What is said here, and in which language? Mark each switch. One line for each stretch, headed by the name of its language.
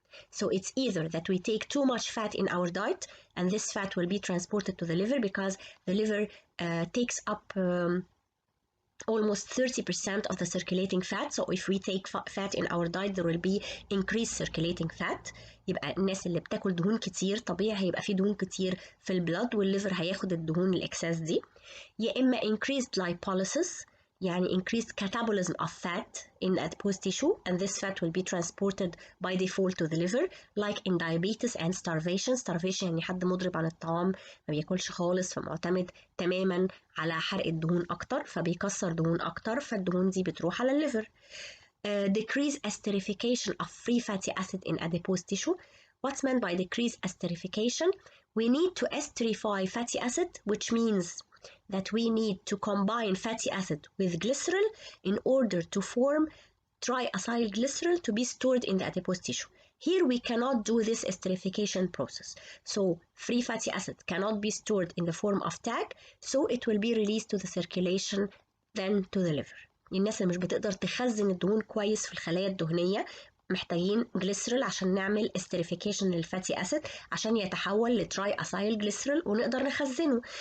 English: So it's either that we take too much fat in our diet and this fat will be transported to the liver because the liver takes up almost 30% of the circulating fat. So if we take fat in our diet there will be increased circulating fat.
Arabic: يبقى الناس اللي بتاكل دهون كتير طبيعي هيبقى في دهون كتير في البلد والليفر هياخد الدهون الاكساس دي.
English: يا اما increased lipolysis يعني increased catabolism of fat in adipose tissue and this fat will be transported by default to the liver like in diabetes and starvation.
Arabic: Starvation يعني حد مضرب عن الطعام ما بياكلش خالص فمعتمد تماما على حرق الدهون اكتر فبيكسر دهون اكتر فالدهون دي بتروح على الليفر.
English: Decrease esterification of free fatty acid in adipose tissue. What's meant by decreased esterification? We need to esterify fatty acid, which means that we need to combine fatty acid with glycerol in order to form triacylglycerol to be stored in the adipose tissue. Here we cannot do this esterification process. So free fatty acid cannot be stored in the form of TAG, so it will be released to the circulation then to the liver.
Arabic: الناس اللي مش بتقدر تخزن الدهون كويس في الخلايا الدهنية محتاجين جليسرول عشان نعمل استريفيكيشن للفاتي اسيد عشان يتحول لتراي اسايل جليسرول ونقدر نخزنه.